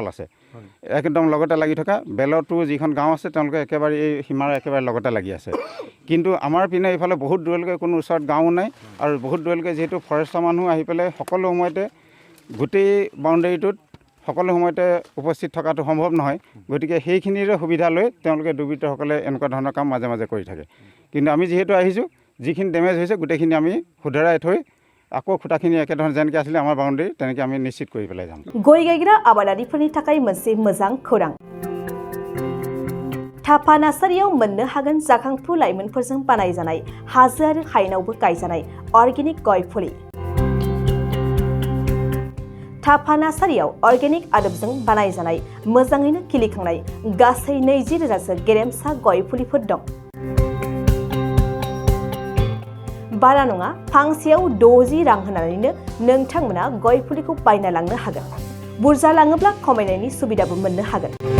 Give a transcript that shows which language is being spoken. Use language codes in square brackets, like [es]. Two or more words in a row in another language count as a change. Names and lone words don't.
[as] আছে একদম লগতে লাগি থকা বেলতো যিখন গাঁও আছে তেওঁলোকে একেবাৰে এই সীমাৰ একেবাৰে লগতে লাগি আছে কিন্তু আমাৰ পিনে এইফালে বহুত দূৰলৈকে কোনো ওচৰত গাঁও নাই আৰু বহুত দূৰলৈকে যিহেতু ফৰেষ্টৰ মানুহ আহি পেলাই সকলো সময়তে গোটেই বাউণ্ডেৰীটোত সকলো সময়তে উপস্থিত থকাটো সম্ভৱ নহয় গতিকে সেইখিনিৰে সুবিধা লৈ তেওঁলোকে দুৰ্বৃত্তসকলে এনেকুৱা ধৰণৰ কাম মাজে মাজে কৰি থাকে কিন্তু আমি যিহেতু আহিছোঁ যিখিনি ডেমেজ হৈছে গোটেইখিনি আমি শুধৰাই থৈ আকৌ খুঁটাখিনি একেধৰণে যেনেকৈ আছিলে আমাৰ বাউণ্ডেৰী তেনেকৈ আমি নিশ্চিত কৰি পেলাই যাম [brx] गय गायग्रा आबादारिफोरनि थाखाय मोनसे मोजां खौरां थाफा नार्सारियाव मोननो हागोन जाखांफु लाइमोनफोरजों बानायजानाय हाजो आरो हायेनावबो गायजानाय अर्गेनिक गय फुलि थाफा नार्सारियाव अर्गेनिक आदबजों बानायजानाय मोजाङैनो खिलिखांनाय गासै 20,000सो गेरेमसा गय फुलिफोर दं बारा नङा फांसेयाव 60 रां होनानैनो नोंथांमोना गय फुलिखौ बायना लांनो हागोन बुरजा लाङोब्ला खमायनायनि सुबिदाबो मोननो हागोन